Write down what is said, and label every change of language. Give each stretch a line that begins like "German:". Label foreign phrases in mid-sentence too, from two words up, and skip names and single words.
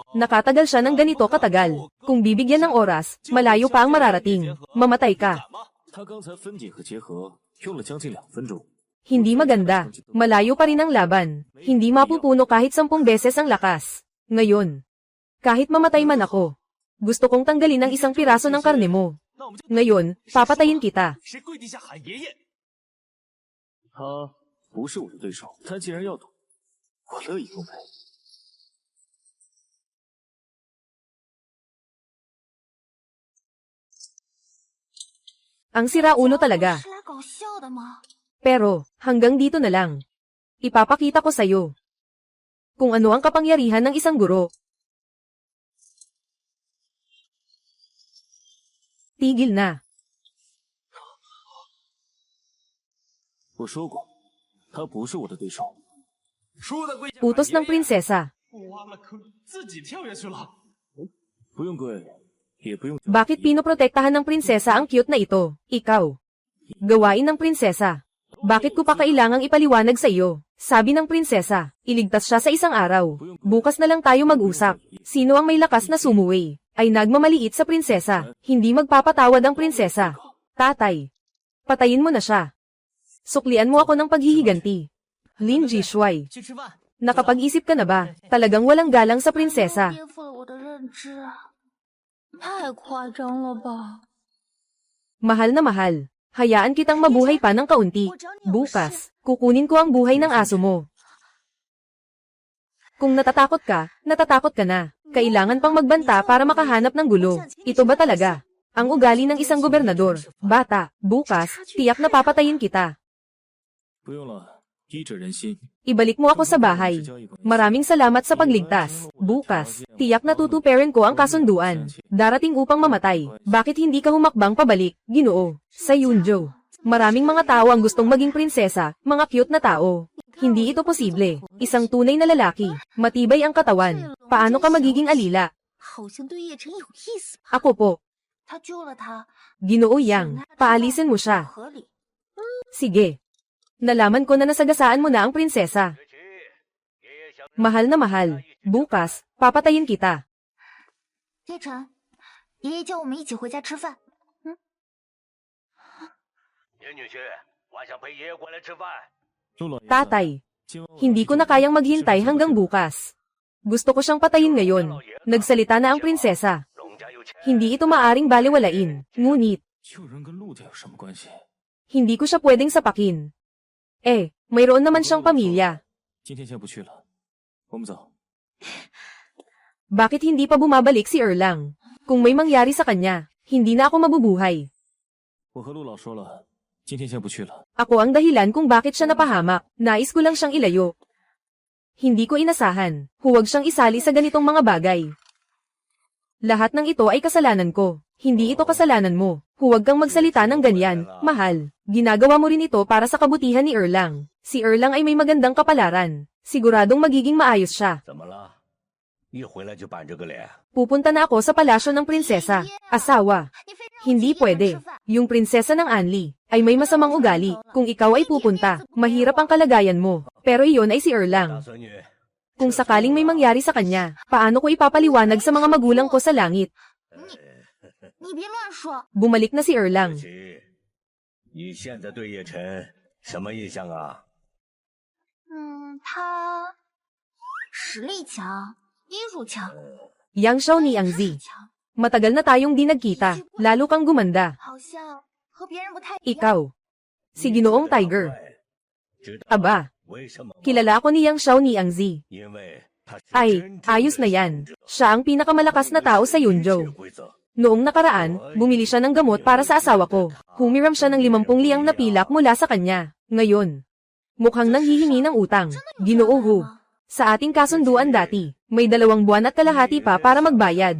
Filipino: Nakatagal siya ng ganito katagal. Kung bibigyan ng oras, malayo pa ang mararating. Mamatay ka.
Chinese: 他刚才分解和结合用了将近2分钟。
Filipino: Hindi maganda. Malayo pa rin ang laban. Hindi mapupuno kahit 10 beses ang lakas. Ngayon, kahit mamatay man ako, gusto kong tanggalin ang isang piraso ng karne mo. Ngayon, papatayin kita.
Chinese: 谁跪地下喊爷爷？他不是我的对手，他既然要赌，我乐意奉陪。
Filipino: Ang siraulo talaga.
Chinese: 是来搞笑的吗？
Filipino: Pero, hanggang dito na lang. Ipapakita ko sa'yo kung ano ang kapangyarihan ng isang guro. Tigil na.
Chinese: 我说过，他不是我的对手。输的跪下。
Filipino: Utos ng prinsesa.
Chinese: 挖了坑，自己跳下去了。不用跪，也不用。
Filipino: Bakit pinoprotektahan ng prinsesa ang cute na ito? Ikaw. Gawain ng prinsesa. Bakit ko pa kailangang ipaliwanag sa iyo? Sabi ng prinsesa, iligtas siya sa isang araw. Bukas na lang tayo mag-usap. Sino ang may lakas na sumuway? Ay nagmamaliit sa prinsesa. Hindi magpapatawad ang prinsesa. Tatay. Patayin mo na siya. Suklian mo ako ng paghihiganti. Lin Jishuai.
Chinese: 去吃饭。
Filipino: Nakapag-isip ka na ba? Talagang walang galang sa prinsesa.
Chinese: 颠覆了我的认知，太夸张了吧？
Filipino: Mahal na mahal. Hayaan kitang mabuhay pa ng kaunti. Bukas, kukunin ko ang buhay ng aso mo. Kung natatakot ka na. Kailangan pang magbanta para makahanap ng gulo. Ito ba talaga? Ang ugali ng isang gobernador. Bata, bukas, tiyak na papatayin kita.
Chinese: 不用了，医者仁心。
Filipino: Ibalik mo ako sa bahay. Maraming salamat sa pagligtas. Bukas, tiyak na tutuparin ko ang kasunduan. Darating upang mamatay. Bakit hindi ka humakbang pabalik, Ginoo? Sa Yunjo. Maraming mga tao ang gustong maging prinsesa, mga cute na tao. Hindi ito posible. Isang tunay na lalaki. Matibay ang katawan. Paano ka magiging alila?
Chinese: 好像对叶晨有意思。
Filipino: Ako po.
Chinese: 他救了他，
Filipino: Ginoo Yang, paalisin mo siya.
Chinese: 合理。
Filipino: Sige. Nalaman ko na nasagasaan mo na ang prinsesa. Mahal na mahal. Bukas, papatayin kita.
Chinese: 叶晨，爷爷叫我们一起回家吃饭。严女婿，晚上陪爷爷过来吃饭。
Filipino: Tatay, hindi ko na kayang maghintay hanggang bukas. Gusto ko siyang patayin ngayon. Nagsalita na ang prinsesa.
Chinese: 龙家有钱，
Filipino: Hindi ito maaring baliwalain. Ngunit,
Chinese: 救人跟陆家有什么关系？
Filipino: hindi ko siya pwedeng sapakin. Mayroon naman siyang pamilya.
Chinese: 今天先不去了，我们走。
Filipino: Bakit hindi pa bumabalik si Erlang? Kung may mangyari sa kanya, hindi na ako mabubuhay.
Chinese: 我和陆老说了，今天先不去了。
Filipino: Ako ang dahilan kung bakit siya napahamak. Nais ko lang siyang ilayo. Hindi ko inasahan. Huwag siyang isali sa ganitong mga bagay. Lahat ng ito ay kasalanan ko. Hindi ito kasalanan mo. Huwag kang magsalita ng ganyan, mahal. Ginagawa mo rin ito para sa kabutihan ni Erlang. Si Erlang ay may magandang kapalaran. Siguradong magiging maayos siya.
Chinese: 怎么了？一回来就板着个脸。
Filipino: Pupunta na ako sa palasyo ng prinsesa. Asawa.
Chinese: 你非让我
Filipino: Hindi
Chinese: 去夜晚
Filipino: pwede.
Chinese: 吃饭
Filipino: Yung prinsesa ng Anli ay may masamang ugali. Kung ikaw ay pupunta, mahirap ang kalagayan mo. Pero iyon ay si
Chinese: 大
Filipino: Erlang.
Chinese: 孙女，
Filipino: Kung sakaling may mangyari sa kanya, paano ko ipapaliwanag sa mga magulang ko sa langit?
Chinese: 你别乱说。
Filipino: Bumalik na si Erlang.
Chinese: 雪琪，你现在对叶晨什么印象啊？他实力强，医术强，
Filipino: Yang Xiao ni
Chinese: 知
Filipino: Ang
Chinese: 识
Filipino: Zi.
Chinese: 强，
Filipino: Matagal na tayong di nagkita, lalo kang gumanda.
Chinese: 好像和别人不太一样。
Filipino: Ikaw. Si Ginoong Tiger.
Chinese: 知道
Filipino: Aba,
Chinese: 为什么吗？
Filipino: kilala ako ni Yang Xiao ni Ang Zi.
Chinese: 因为他是
Filipino: Ay,
Chinese: 真正
Filipino: ayos
Chinese: 的
Filipino: na yan.
Chinese: 胜者
Filipino: Siya ang pinakamalakas na tao sa Yunzhou.
Chinese: 规则
Filipino: Noong nakaraan, bumili siya ng gamot para sa asawa ko. Humiram siya ng 50 liang na pilak mula sa kanya. Ngayon, mukhang nanghihingi ng utang. Ginoo Hu. Sa ating kasunduan dati, may 2 buwan at kalahati pa para magbayad.